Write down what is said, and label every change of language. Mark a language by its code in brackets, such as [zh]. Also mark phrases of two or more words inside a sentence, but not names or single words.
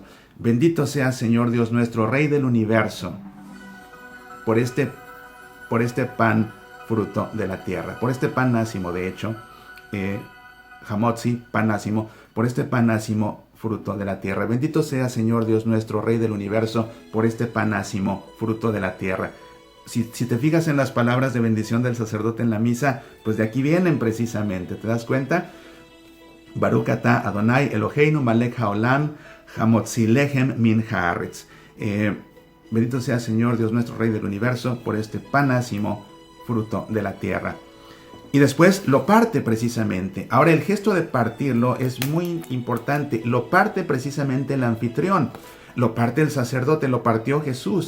[es] Bendito seas, Señor, Dios nuestro, Rey del universo, por este pan, fruto de la tierra, por este pan nácimo, de hecho, Hamotzi, pan nácimo, por este pan nácimo, fruto de la tierra. Bendito seas, Señor, Dios nuestro, Rey del universo, por este pan nácimo, fruto de la tierra. Si te fijas en las palabras de bendición del sacerdote en la misa, pues de aquí vienen precisamente, ¿te das cuenta? [he] ברוך אתה אדני אלהינו מלך העולם, המוציא לחם מן הארץ. [es] Bendito sea Señor Dios nuestro, Rey del universo, por este pan nácimo, fruto de la tierra. Y después lo parte precisamente. Ahora el gesto de partirlo es muy importante. Lo parte precisamente el anfitrión. Lo parte el sacerdote, lo partió Jesús.